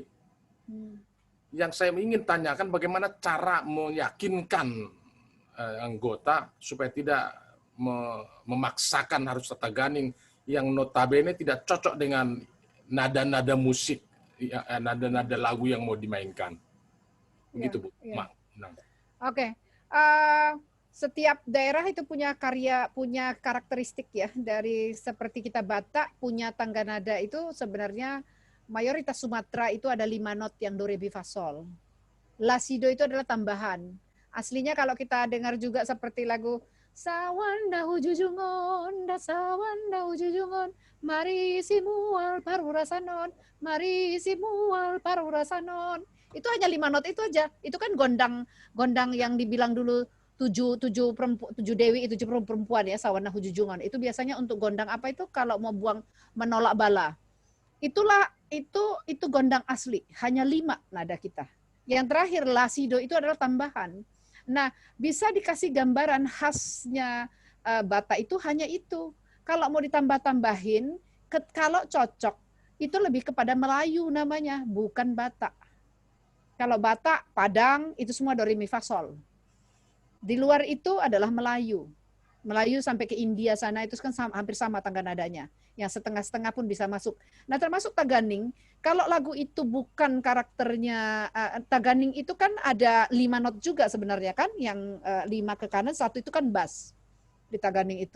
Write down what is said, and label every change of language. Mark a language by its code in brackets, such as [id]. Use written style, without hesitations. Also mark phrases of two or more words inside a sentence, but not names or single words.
[id] Yang saya ingin tanyakan bagaimana cara meyakinkan anggota supaya tidak memaksakan harus tata ganing yang notabene tidak cocok dengan nada-nada musik, nada-nada lagu yang mau dimainkan. Begitu, Bu. Ya. Oke. Setiap daerah itu punya karakteristik ya. Dari seperti kita Batak punya tangga nada itu sebenarnya mayoritas Sumatera itu ada 5 not yang do re mi fa sol. La si do itu adalah tambahan. Aslinya kalau kita dengar juga seperti lagu Sawanda hujujungon, [bbc] da sawanda hujujungon, mari si mual parurasanon, mari si mual parurasanon. [id] Itu hanya 5 not itu aja. Itu kan gondang yang dibilang dulu 7 dewi, 7 perempuan ya, sawana hujujungan. Itu biasanya untuk gondang apa itu kalau mau menolak bala. Itu gondang asli, hanya 5 nada kita. Yang terakhir lasido itu adalah tambahan. Nah, bisa dikasih gambaran khasnya Batak itu hanya itu. Kalau mau ditambah-tambahin, kalau cocok itu lebih kepada Melayu namanya, bukan Batak. Kalau Batak, Padang, itu semua do re mi fa sol. Di luar itu adalah Melayu. Melayu sampai ke India sana itu kan hampir sama tangga nadanya. Yang setengah-setengah pun bisa masuk. Nah termasuk Taganing, kalau lagu itu bukan karakternya, Taganing itu kan ada 5 not juga sebenarnya kan, yang 5 ke kanan, 1 itu kan bass di Taganing itu.